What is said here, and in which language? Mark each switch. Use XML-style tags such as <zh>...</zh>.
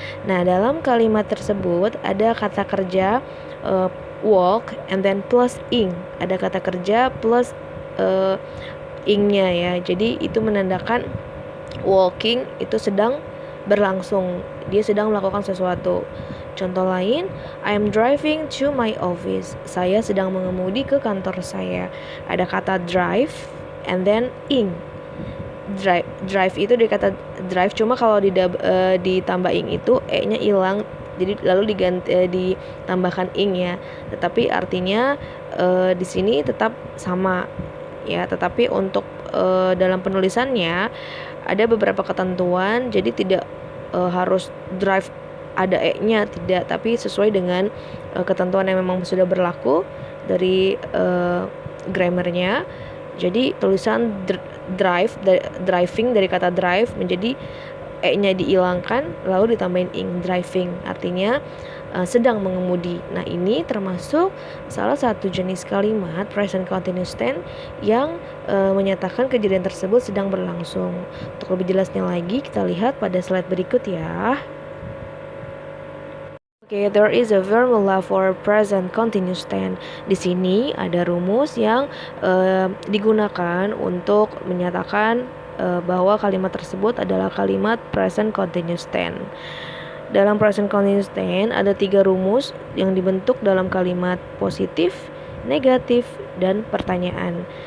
<id>Nah, dalam kalimat tersebut ada kata kerja</id> <en>walk and then plus ing.</en> <id>Ada kata kerja plus ing-nya ya. Jadi itu menandakan walking itu sedang berlangsung. Dia sedang melakukan sesuatu. Contoh lain,</id> <en>I am driving to my office.</en> <id>Saya sedang mengemudi ke kantor saya. Ada kata</id> <en>drive and then ing.</en> <id>Drive itu dari kata drive, cuma kalau ditambah ing itu e-nya hilang, jadi lalu ditambahkan ing ya. Tetapi artinya di sini tetap sama ya. Tetapi untuk dalam penulisannya ada beberapa ketentuan, jadi tidak harus drive ada e-nya, tidak, tapi sesuai dengan ketentuan yang memang sudah berlaku dari grammarnya. Jadi tulisan driving dari kata drive menjadi e-nya dihilangkan lalu ditambahin ing, driving, artinya sedang mengemudi. Nah, ini termasuk salah satu jenis kalimat present continuous tense yang menyatakan kejadian tersebut sedang berlangsung. Untuk lebih jelasnya lagi kita lihat pada slide berikut ya.</id> <en>Okay, there is a formula for present continuous tense.</en> <id>Di sini ada rumus yang digunakan untuk menyatakan bahwa kalimat tersebut adalah kalimat present continuous tense. Dalam present continuous tense ada 3 rumus yang dibentuk dalam kalimat positif, negatif, dan pertanyaan.</id>